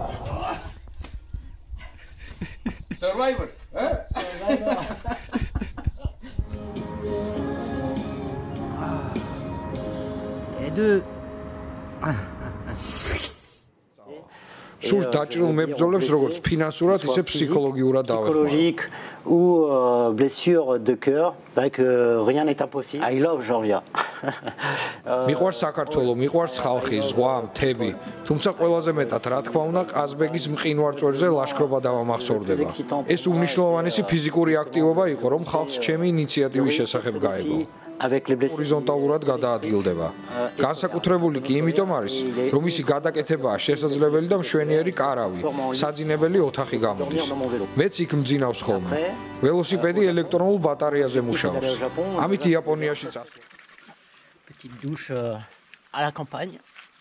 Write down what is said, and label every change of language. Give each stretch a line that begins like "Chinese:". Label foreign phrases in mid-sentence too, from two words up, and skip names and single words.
English: Survivor. Survivor.
French: Et deux.
Georgian: სურს დაჭრილ მებრძოლებს როგორც ფინანსურად, ისე ფსიქოლოგიურად დავეხმაროთ.
French: Psychologique ou blessure de cœur, que rien n'est impossible.
English: I love Georgia.
Georgian: მიყვარს საქართველო, მიყვარს ხალხი, ზღვა, მთები. თუმცა ყველაზე მეტად, რა თქმა უნდა, ყაზბეგის მყინვარ წვერზე ლაშქრობა დავამახსოვრდება. ეს უმნიშვნელოვანესი ფიზიკური აქტივობა იყო, რომ ხალხს ჩემი ინიციატივის შესახებ გაეგო. ჰორიზონტალურად გადაადგილდება. განსაკუთრებული კი იმიტომ არის, რომ ისი გადაკეთებაა შესაძლებელი და მშვენიერი კარავი, საძინებელი ოთახი გამოდის. მეც იქ მძინავს ხოლმე. ველოსიპედი ელექტრონულ ბატარეაზე მუშაობს. ამით იაპონიაში წასვლა.
French: Petite douche à la campagne.